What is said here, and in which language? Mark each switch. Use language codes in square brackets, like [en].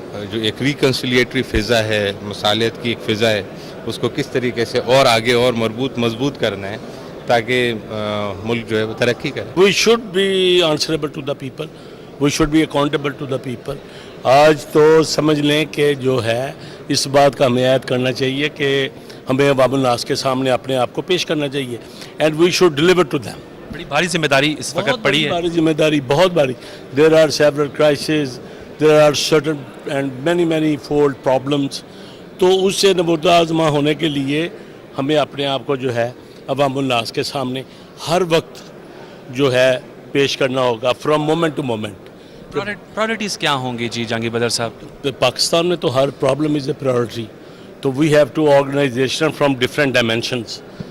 [ur] جو ایک ریکنسیلیٹری فضا ہے، مصالحت کی ایک فضا ہے، اس کو کس طریقے سے اور آگے اور مضبوط کرنا ہے تاکہ ملک جو ہے وہ ترقی کرے. [en] We should be answerable to the people, we should be accountable to the people. [ur] آج تو سمجھ لیں کہ جو ہے اس بات کا ہمیں عائد کرنا چاہیے کہ ہمیں عوام الناس کے سامنے اپنے آپ کو پیش کرنا چاہیے، [en] And we should deliver to them. [ur] بڑی بھاری ذمہ داری اس وقت پڑی ہے. بہت بڑی ذمہ داری، بہت بڑی. [en] There are several crises, there are certain and many fold problems. [ur] تو اس سے نبردہ آزما ہونے کے لیے ہمیں اپنے آپ کو جو ہے عوام الناس کے سامنے ہر وقت جو ہے پیش کرنا ہوگا، [en] From moment to moment. [ur] Priorities کیا ہوں گی جی جہانگیر بدر صاحب؟ پاکستان میں تو ہر [en] Problem is a priority, تو we have to organization from different dimensions.